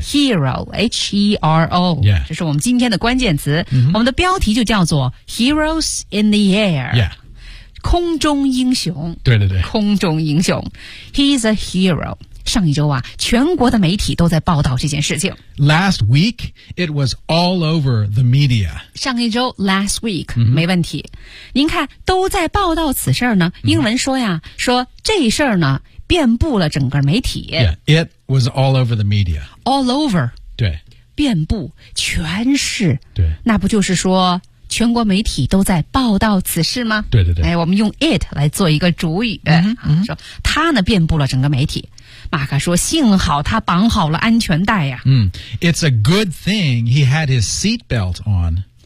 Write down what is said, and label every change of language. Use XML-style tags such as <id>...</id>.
<en>Hero, H-E-R-O. Yeah.</en> <zh>这是我们今天的关键词、mm-hmm. 我们的标题就叫做</zh> <en>Heroes in the Air. Yeah.</en> <zh>空中英雄。对对对。空中英雄。</zh> <en>He is a hero.</en> <zh>上一周啊，全国的媒体都在报道这件事情。</zh> <en>Last week, it was all over the media.</en> <zh>上一周 ,</zh> <en>last week,、</en> <zh>mm-hmm. 没问题。您看，都在报道此事呢，英文说呀、mm-hmm. 说这事儿呢遍布了整个媒体。</zh> <en>Yeah, it was all over the media. All over.</en> <zh>对。遍布全市。对。那不就是说全国媒体都在报道此事吗？对对对。哎，我们用 it 来做一个主语、mm-hmm. 啊、说它呢遍布了整个媒体。马克说幸好他绑好了安全带呀、啊。 Mm.</zh> <en>It's a good thing he had his seatbelt on.</en>